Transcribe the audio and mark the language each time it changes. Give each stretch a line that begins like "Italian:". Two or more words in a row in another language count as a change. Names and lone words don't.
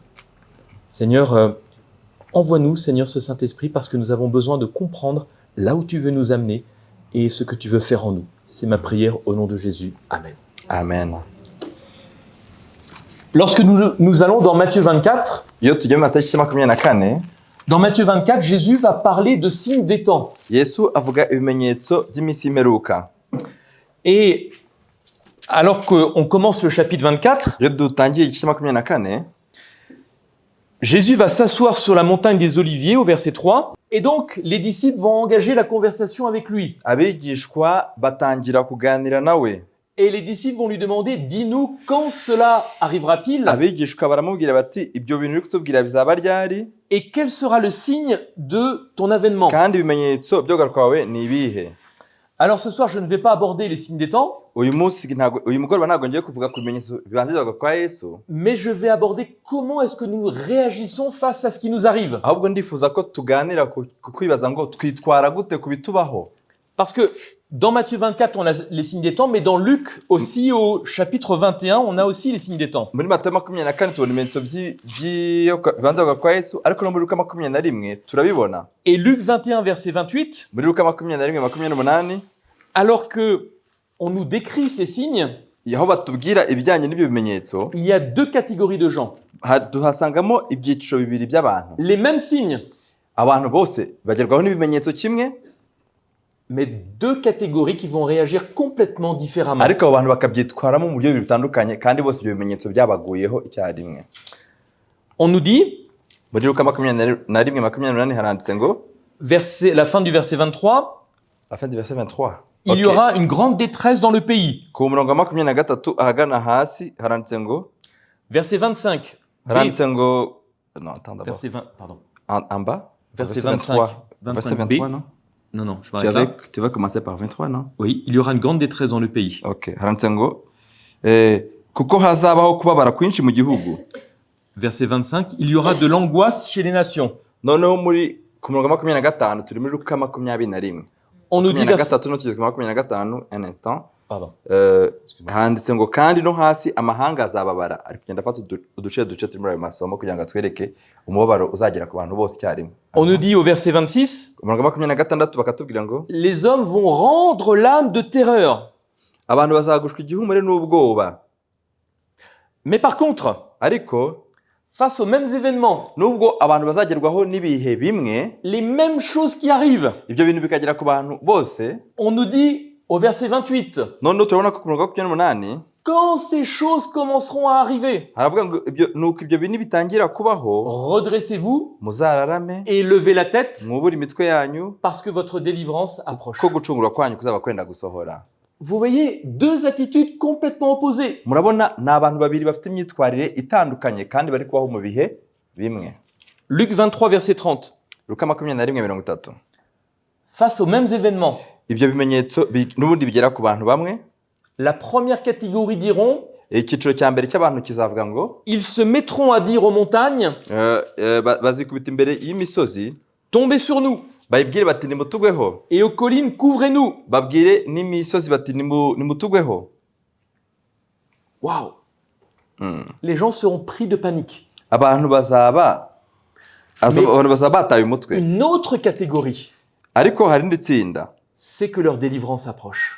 French: Seigneur, envoie-nous, Seigneur, ce Saint-Esprit, parce que nous avons besoin de comprendre là où tu veux nous amener et ce que tu veux faire en nous. C'est ma prière au nom de Jésus. Amen. Amen. Lorsque nous allons dans Matthieu 24,
Kinyarwanda: Iyo tugiye mu matariki 24,
French: dans Matthieu 24, Jésus va parler de signes des temps.
Kinyarwanda: Yesu avuga ibimenyetso by'iminsi y'imperuka.
French: Et alors qu'on commence le chapitre 24,
Kinyarwanda: Iyo dutangiye igice 24,
French: Jésus va s'asseoir sur la montagne des Oliviers au verset 3, et donc les disciples vont engager la conversation avec lui.
Kinyarwanda: abigishwa batangira kuganira nawe.
French: Et les disciples vont lui demander, dis-nous quand cela arrivera-t-il
Kinyarwanda: Abigishwa baramubwira bati ibyo bintu uri kutubwira bizaba ryari
French: et quel sera le signe de ton avènement.
Kinyarwanda: kandi ibimenyetso byo kugaruka kwawe ni ibihe.
French: Alors ce soir, je ne vais pas aborder les signes des temps,
Kinyarwanda: Uyu mugoroba ntabwo ngiye kuvuga ku bimenyetso bibanziriza kwa Yesu,
French: mais je vais aborder comment est-ce que nous réagissons face à ce qui nous arrive.
Kinyarwanda: ahubwo ndifuza ko tuganira ku kwibaza ngo twitwara gute ku bitubaho.
French: Parce que dans Matthieu 24, on a les signes des temps, mais dans Luc aussi, au chapitre 21, on a aussi les signes des temps.
Kinyarwanda: Muri Matayo 24 tubona ibimenyetso bibanziriza kwa Yesu, ariko no muri Luka 21 turabibona.
French: Et Luc 21, verset 28,
Kinyarwanda: Muri Luka 21:28,
French: alors que on nous décrit ces signes,
Kinyarwanda: aho batubwira ibijyanye n'ibyo bimenyetso,
French: il y a deux catégories de gens.
Kinyarwanda: tuhasangamo ibyiciro bibiri by'abantu.
French: Les mêmes signes,
Kinyarwanda: Abantu bose bagerwaho n'ibimenyetso kimwe,
French: mais deux catégories qui vont réagir complètement différemment.
Kinyarwanda: ariko abo bantu bakabyitwaramo mu buryo bitandukanye, kandi bose ibyo bimenyetso byabaguyeho icyarimwe.
French: On nous dit,
Kinyarwanda: Muri Luka 21:28 haranditse ngo,
French: la fin du verset 23, la fin du verset 23. il y aura une grande détresse dans le pays.
Kinyarwanda: Ku murongo wa 23 ahagana hasi haranditse ngo,
French: Verset 25.
Kinyarwanda: haranditse ngo,
French: non, attends d'abord. Verset 20, pardon. En bas, Verset 23. 25. Verset 25b. 23, non? Non, je m'arrête là. Tu vas commencer par 23, non? Oui, il y aura une grande détresse dans le pays.
Kinyarwanda: Ok, haranditse ngo, kuko hazabaho kubabara kwinshi mu gihugu.
French: Verset 25, il y aura de l'angoisse chez les nations.
Kinyarwanda: Noneho ku murongo wa 25 turi muri Luka 21.
French: On nous dit verset...
Kinyarwanda: 23 no kugeza ku 25,
French: un instant. Pardon.
Kinyarwanda: Handitse ngo kandi no hasi amahanga azababara. Ari kugenda afata uduce turi muri ayo masomo kugira ngo atwereke umubabaro uzagera ku bantu bose icyarimwe.
French: On nous dit au verset 26,
Kinyarwanda: Ku murongo wa 26 bakatubwira ngo,
French: les hommes vont rendre l'âme de terreur.
Kinyarwanda: abantu bazagushwa igihumure n'ubwoba.
French: Mais par contre,
Kinyarwanda: Ariko
French: face aux mêmes événements,
Kinyarwanda: nubwo abantu bazagerwaho n'ibihe bimwe,
French: les mêmes choses qui arrivent,
Kinyarwanda: ibyo bintu bikagera ku bantu bose,
French: on nous dit au verset 28,
Kinyarwanda: noneho turabona ko ku murongo wa 28
French: quand ces choses commenceront à arriver,
Kinyarwanda: haravuga ngo nuko ibyo bintu bitangira kubaho,
French: redressez-vous
Kinyarwanda: muzararame
French: et levez la tête
Kinyarwanda: mwubure imitwe yanyu,
French: parce que votre délivrance approche.
Kinyarwanda: ko gucungurwa kwanyu kuzaba kwenda gusohora.
French: Vous voyez deux attitudes complètement opposées.
Kinyarwanda: Murabona ni abantu babiri bafite imyitwarire itandukanye kandi bari kubaho mu bihe bimwe.
French: Luc 23, verset 30.
Kinyarwanda: Luka 21:30.
French: Face aux mêmes événements,
Kinyarwanda: Ibyo bimenyetso n'ubundi bigera ku bantu bamwe.
French: la première catégorie diront,
Kinyarwanda: Icyiciro cya mbere cy'abantu kizavuga ngo,
French: ils se mettront à dire aux montagnes,
Kinyarwanda: bazikubita imbere y'imisozi,
French: tombez sur nous,
Kinyarwanda: bayibwire bati nimutugweho,
French: et aux collines, couvrez-nous.
Kinyarwanda: babwire n'imisozi bati nimutugweho.
French: Waouh! Les gens seront pris de panique.
Kinyarwanda: Abantu bazaba bataye umutwe.
French: Une autre catégorie,
Kinyarwanda: Ariko hari indi tsinda,
French: c'est que leur délivrance approche.